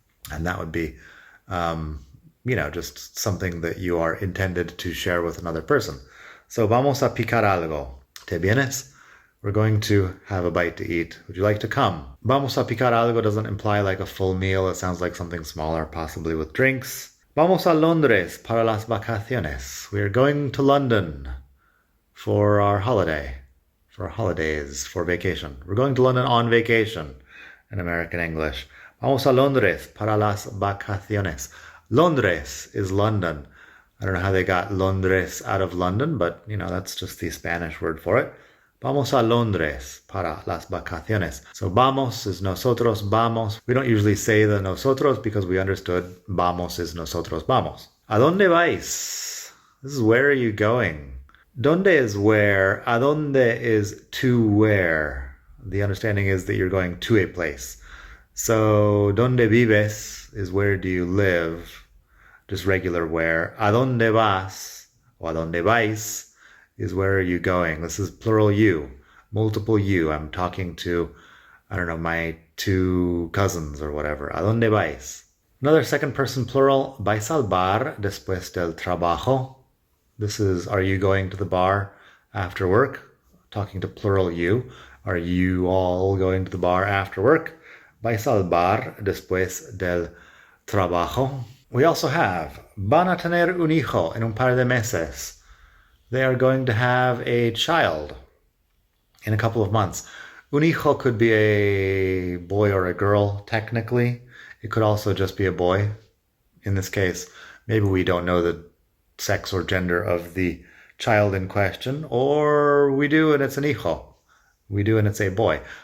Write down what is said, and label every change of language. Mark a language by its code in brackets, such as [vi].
[en] And that would be, just something that you are intended to share with another person. So [es] vamos a picar algo. ¿Te vienes? [en] We're going to have a bite to eat. Would you like to come? [es] Vamos a picar algo [en] doesn't imply like a full meal. It sounds like something smaller, possibly with drinks. [es] Vamos a Londres para las vacaciones. [en] We are going to London for our holiday, for holidays, for vacation. We're going to London on vacation in American English. [es] Vamos a Londres para las vacaciones. [en] Londres is London. I don't know how they got Londres out of London, but, that's just the Spanish word for it. [es] Vamos a Londres para las vacaciones. [en] So vamos is [es] nosotros, vamos. [en] We don't usually say the nosotros because we understood vamos is nosotros, vamos. [es] ¿A dónde vais? [en] This is where are you going? ¿Dónde is where? ¿A dónde is to where? The understanding is that you're going to a place. So [es] ¿dónde vives [en] is where do you live? Just regular where. [es] ¿A dónde vas? O ¿a dónde vais? [en] Is where are you going? This is plural you, multiple you. I'm talking to, my 2 cousins or whatever. [es] ¿A dónde vais? [en] Another second person plural, [es] vais al bar después del trabajo. [en] This is, are you going to the bar after work? Talking to plural you. Are you all going to the bar after work? [es] Vais al bar después del trabajo. [en] We also have, [es] van a tener un hijo en un par de meses. [en] They are going to have a child in a couple of months. Un hijo could be a boy or a girl, technically. It could also just be a boy. In this case, maybe we don't know the sex or gender of the child in question, or we do and it's an hijo. We do and it's a boy.